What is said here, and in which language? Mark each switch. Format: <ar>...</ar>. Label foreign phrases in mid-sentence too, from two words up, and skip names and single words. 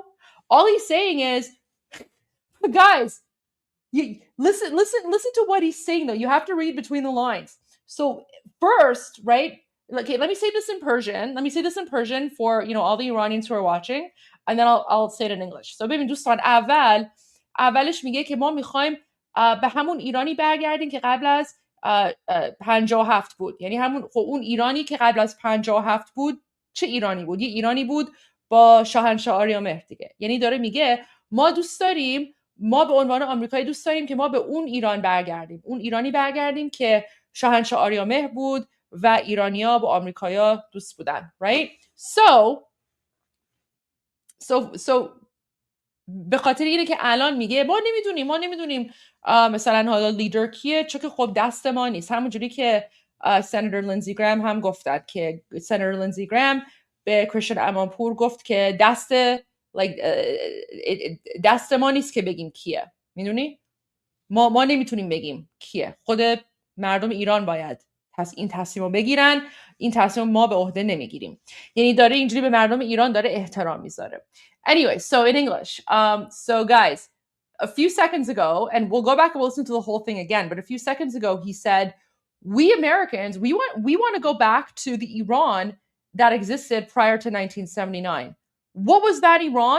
<en>All he's saying is, guys, you listen to what he's saying though. You have to read between the lines. So first, right? Okay, let me say this in Persian for, you know, all the Iranians who are watching, and then I'll say it in English.</en> <fa>So ببین دوستان، اولش میگه که ما میخوایم به همون ایرانی برگردیم که قبل از 57 بود. یعنی همون، خب اون ایرانی که قبل از 57 بود چه ایرانی بود؟ یه ایرانی بود با شاهنشاه آریامهر دیگه. یعنی داره میگه ما دوست داریم، ما به عنوان آمریکایی دوست داریم که ما به اون ایران برگردیم، اون ایرانی برگردیم که شاهنشاه آریامهر بود و ایرانیا با آمریکایا دوست بودن،</fa> <en>right?</en> <fa>So به خاطر اینه که الان میگه ما نمیدونیم مثلا حالا لیدر کیه، چون که خب دست ما نیست. همونجوری که سناتور لینزی گرام هم گفتن که سناتور لینزی گرام به کریستین امانپور گفت که دست ما نیست که بگیم کیه، میدونی؟ ما نمیتونیم بگیم کیه. خود مردم ایران باید این تصمیم رو بگیرن. این تصمیم ما به عهده نمیگیریم. یعنی داره اینجوری به مردم ایران داره احترام میذاره.</fa> <en>Anyway, so in English, so guys, a few seconds ago, and we'll go back and we'll listen to the whole thing again, but a few seconds ago he said, we Americans, we want to go back to the Iran that existed prior to 1979. What was that Iran?</en>